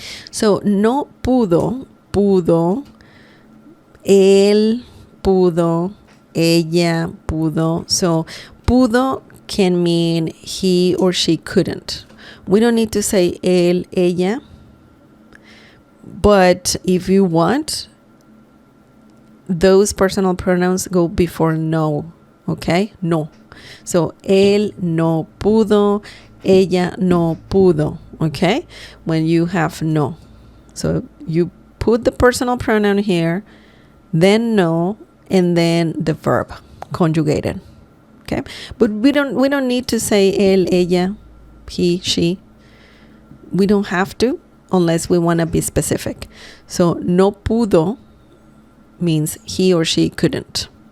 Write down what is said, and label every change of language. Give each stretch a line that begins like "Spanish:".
English: So
Spanish: no pudo, él pudo, ella pudo.
English: So
Spanish: pudo
English: can mean he or she couldn't. We don't need to say
Spanish: él, ella.
English: But if you want, those personal pronouns go before no. Okay? No. So
Spanish: él no pudo, ella no pudo.
English: Okay? When you have no. So you put the personal pronoun here, then no, and then the verb conjugated. Okay? But we don't need to say
Spanish: él, ella,
English: he, she. We don't have to unless we want to be specific. So
Spanish: no pudo
English: means he or she couldn't.